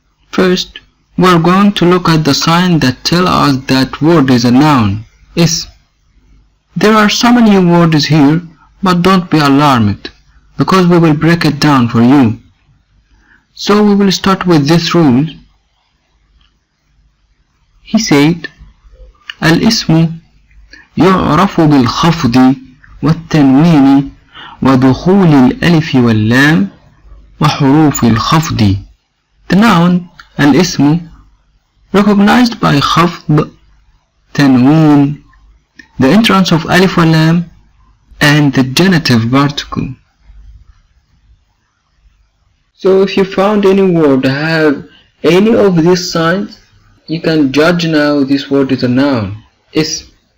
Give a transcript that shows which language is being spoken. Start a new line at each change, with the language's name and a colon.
English: First, we are going to look at the sign that tell us that word is a noun. Ism. There are so many words here, but don't be alarmed, because we will break it down for you. So we will start with this rule. He said,
Arabic: الاسم يعرف بالخفض والتنوين ودخول الألف واللام وحروف الخفض.
English: The noun الاسم recognized by خفض, تنوين, the entrance of alif wal lam, and the genitive particle. So if you found any word have any of these signs, you can judge now this word is a noun. Ism.